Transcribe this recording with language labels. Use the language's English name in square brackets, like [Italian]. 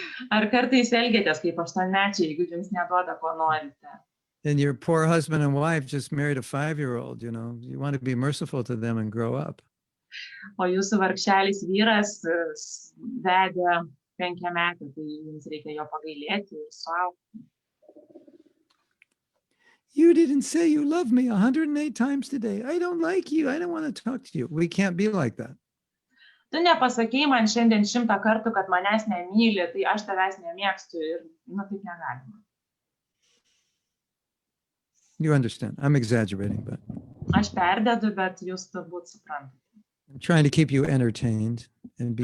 [Lithuanian] Ar kartais elgiatės kaip 8-mečiai, jeigu jums neduoda, ko norite? [English] And your poor husband and wife just married a 5-year-old, you know, you want to be merciful to them and grow up. [Lithuanian] O jūsų vargšelis vyras vedė 5-metį, tai jums reikia jo pagailėti ir suaugti. [English] You didn't say you love me 108 times today. I don't like you. I don't want to talk to you. We can't be like that. [Lithuanian] Tu nepasakei man šiandien 100 kartų, kad manęs nemyli, tai aš tavęs nemėgstu ir, taip negalima. [English] You understand. I'm exaggerating, but [Lithuanian] Aš perdedu, bet jūs turbūt suprantate. [English] I'm trying to keep you entertained and be